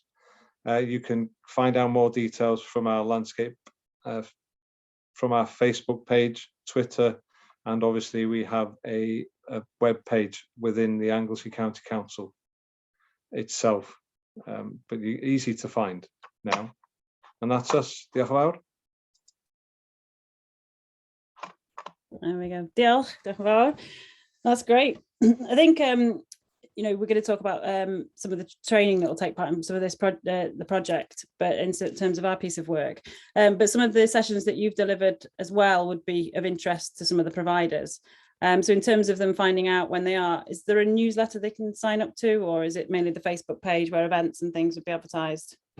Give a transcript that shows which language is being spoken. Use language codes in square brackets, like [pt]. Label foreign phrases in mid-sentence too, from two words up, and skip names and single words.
[en] You can find out more details from our landscape, from our Facebook page, Twitter, and obviously we have a web page within the Anglesey County Council itself, but easy to find now. And that's us. [cy] Diolch yn fawr. [en] There we go. [cy] Diolch yn fawr. [en] That's great. I think you know, we're going to talk about some of the training that will take part in some of this the project, but in terms of our piece of work. But some of the sessions that you've delivered as well would be of interest to some of the providers. So in terms of them finding out when they are, is there a newsletter they can sign up to, or is it mainly the Facebook page where events and things would be advertised?